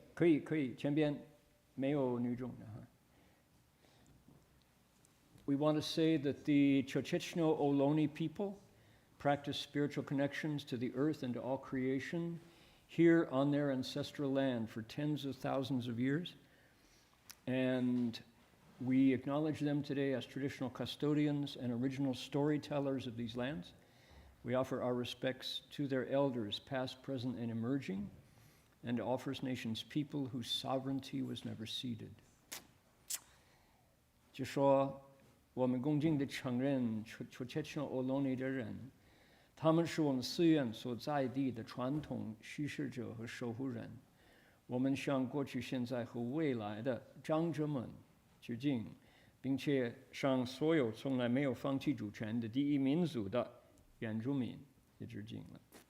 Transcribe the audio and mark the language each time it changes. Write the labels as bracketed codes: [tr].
[zh] 可以前边没有女众的哈。 [en] We want to say that the Chochechno Ohlone people practice spiritual connections to the earth and to all creation here on their ancestral land for tens of thousands of years. And we acknowledge them today as traditional custodians and original storytellers of these lands. We offer our respects to their elders, past, present, and emerging, and to all First Nations people whose sovereignty was never ceded. [zh] 就说我们恭敬地承认 Chochechno Ohlone 的人，他们是我们寺院所在地的传统叙事者和守护人。我们向过去、现在和未来的长者们致敬，并且向所有从来没有放弃主权的第一民族的原住民也致敬了。